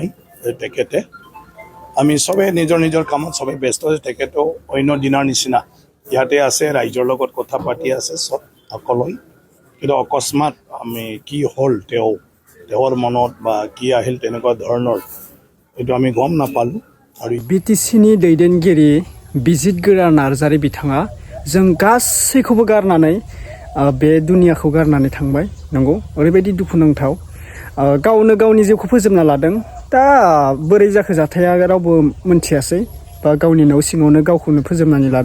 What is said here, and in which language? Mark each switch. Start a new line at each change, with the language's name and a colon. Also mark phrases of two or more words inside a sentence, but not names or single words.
Assamese: তেখেতে আমি চবে নিজৰ নিজৰ কামত চবে ব্যস্ত আছে। তেখেতেও অন্য দিনৰ নিচিনা ইয়াতে আছে, ৰাইজৰ লগত কথা পাতি আছে চব সকলোৱে। কিন্তু অকস্মাত আমি কি হ'ল তেওঁৰ মনত বা কি আহিল তেনেকুৱা ধৰণৰ এইটো আমি গম নাপালোঁ। আৰু
Bodo: बिटिसिनि दैदेनगिरि बिजितगोरा नार्जारी बिथाङा जों गासैखौबो गारनानै बे दुनियाखौ गारनानै थांबाय। नंगौ, ओरैबायदि दुखुनांथाव। गावनो गावनि जिउखौ फोजोबना लादों। दा बोरै जाखो जाथाया रावबो मोनथियासै, बा गावनि न' सिङावनो गावखौनो फोजोबनानै लादों।